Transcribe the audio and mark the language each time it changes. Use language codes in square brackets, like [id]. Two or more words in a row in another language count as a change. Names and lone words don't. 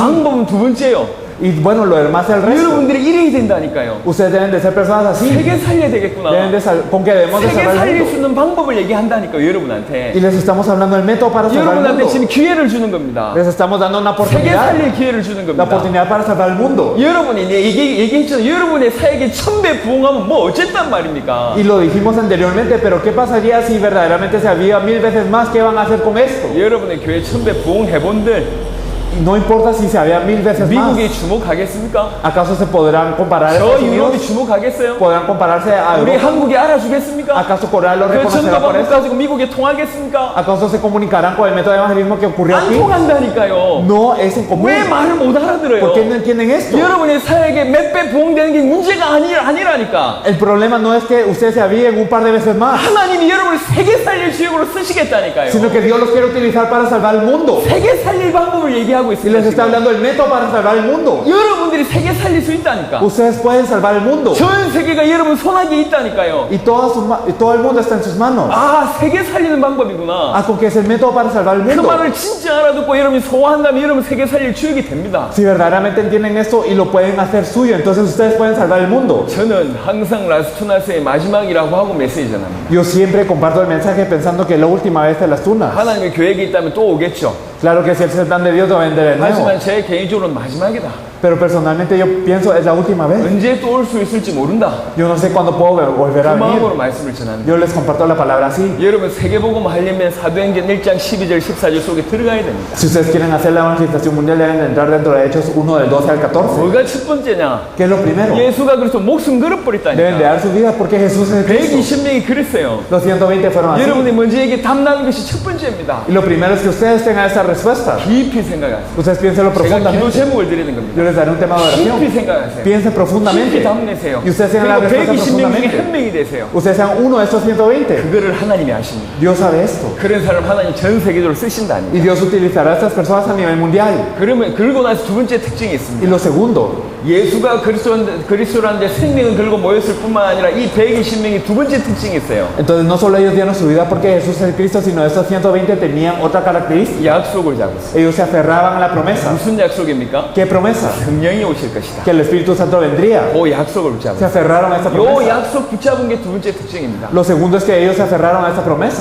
[ko] 방법은 두 번째요. [es] Y bueno, lo demás es el resto. [ko] 여러분들이 이래야 된다니까요. [es] Ustedes deben de ser personas así. [ko] 세계 살려야 되겠구나. [es] Deben de con que debemos de [ko] 세계 [es] salvar el [ko] 살릴 수 [es] mundo. [ko] 있는 방법을 얘기한다니까요, 여러분한테. [es] Y les estamos hablando del método para salvar el [ko] 여러분한테 [es] mundo. [ko] 지금 기회를 주는 겁니다. [es] Les estamos dando una [ko] 세계 [es] oportunidad. [ko] 살릴 기회를 주는 [es] La [ko] 겁니다. [es] oportunidad para salvar el mundo. [ko] 여러분이 얘기했잖아요. 여러분의 사역에 1000배 부흥하면 뭐 어쨌단 말입니까? [es] Y lo dijimos anteriormente, pero ¿qué pasaría si verdaderamente se aviva 1000 veces más? ¿Qué van a hacer con esto? [ko] 여러분의 교회 1000배 부흥해본들 [es] Y no importa si se aviva 1000 veces más. [ko] 미국이 주목하겠습니까? [es] ¿Acaso se podrán comparar a [ko] 저 [es] Estados [ko] 유럽이 [es] Unidos? [ko] 주목하겠어요? [es] ¿Podrán compararse a [ko] 우리 [es] Europa? [ko] 한국이 알아주겠습니까? [es] ¿Acaso Corea lo [ko] 그 [es] reconocerá [ko] 전도 [es] por [ko] 방법 [es] eso? [ko] 가지고 미국에 통하겠습니까? [es] ¿Acaso se comunicarán con el método de evangelismo que ocurrió [ko] 안 [es] aquí? [ko] 통한다니까요. [es] No es en común. [ko] 왜 말을 못 [es] ¿Por qué no [ko] 알아들어요? [es] entienden esto? [ko] 여러분의 사역에 몇 배 부흥되는 게 문제가 아니라니까. [es] El problema no es que ustedes se aviven un par de veces más, [ko] 하나님이 여러분을 세계 살릴 주역으로 쓰시겠다니까요. [es] sino que Dios los quiere utilizar para salvar el mundo. [ko] 세계 살릴 방법을 얘기하고 [es] Y les [ko] 있습니다. [es] está [ko] 지금. [es] hablando del método para salvar el mundo. [ko] 여러분들이 세계 살릴 수 있다니까. [es] Ustedes pueden salvar el mundo. [ko] 전 세계가 여러분 손아귀에 있다니까요. [es] Y todo el mundo está en sus manos. [ko] 아, 세계 살리는 방법이구나. [es] Con que es el método para salvar el [ko] 그 [es] mundo. [ko] 말을 진짜 알아듣고 여러분이 소화한다면 여러분 세계 살릴 주역이 됩니다. [es] Si verdaderamente entienden esto y lo pueden hacer suyo, entonces ustedes pueden salvar el mundo. [ko] 저는 항상 라스투나스의 마지막이라고 하고 메시지 전합니다. [es] Yo siempre comparto el mensaje pensando que es la última vez de las tunas. [ko] 하나님의 계획이 있다면 또 오겠죠. [es] Claro que si es el plan de Dios, lo vendrá de nuevo. [ko] 하지만 제 개인적으로는 마지막이다. [es] Pero personalmente yo pienso es la última vez. [ko] 언제 또 올 수 있을지 모른다. [es] Yo no sé cuándo puedo volver [ko] 그 [es] a [ko] 마음으로 [es] venir. [ko] 말씀을 전합니다. [es] Yo les comparto la palabra así. [ko] 여러분 세계복음 하려면 사도행전 1장 12절 14절 속에 들어가야 됩니다. [es] Si ustedes quieren hacer la evangelización mundial, deben de entrar dentro de Hechos 1 del 12 al 14. [ko] 뭐가 첫 번째냐? [es] ¿Qué es lo primero? [ko] 예수가 그래서 목숨 [es] Deben de [ko] 걸어버렸다니까. [es] dar su vida porque Jesús es el Cristo. [ko] 120명이 그랬어요. [es] Los 120 fueron así. [ko] 여러분이 먼저 에게 답나는 것이 첫 번째입니다. [es] Y lo primero es que ustedes tengan esa respuesta. [ko] 깊이 생각하세요. [es] Ustedes piénsenlo [ko] 제가 기도 [es] profundamente. [ko] 제목을 드리는 [es] Yo [ko] 겁니다. [es] les daré un tema de [ko] 깊이 [es] oración. [ko] 생각하세요. [es] Piensen profundamente. [ko] 깊이 답내세요. [es] Y ustedes tengan la [ko] 그리고 [es] respuesta [ko] 120명 중에 [es] profundamente. [ko] 한 명이 되세요. [es] Ustedes sean uno de estos 120. [ko] 그거를 하나님이 아십니다. [es] Dios sabe esto. [ko] 그런 사람 하나님 전 세계적으로 쓰신다니. [es] Y Dios utilizará a estas personas a nivel mundial. [ko] 그러면 그러고 나서 두 번째 특징이 [es] Y [ko] 있습니다. [es] lo segundo, [ko] 예수가 그리스도라는데 생명을 걸고 모였을 뿐만 아니라 이 120명이 두 번째 특징이 있어요. [es] entonces no solo ellos dieron su vida porque Jesús es el Cristo, sino estos 120 tenían otra característica. [ko] 약속을 잡았어요. [es] Ellos se aferraban a la promesa. [ko] 무슨 약속입니까? [es] ¿Qué promesa? [ko] 성령이 오실 것이다. [es] Que el Espíritu Santo vendría. [ko] 그 약속을 [es] Se [ko] 붙잡았어요. [es] aferraron a esta [ko] 요 [es] promesa. [ko] 약속 붙잡은 게 두 번째 특징입니다. [es] Lo segundo es que ellos se aferraron a esta promesa.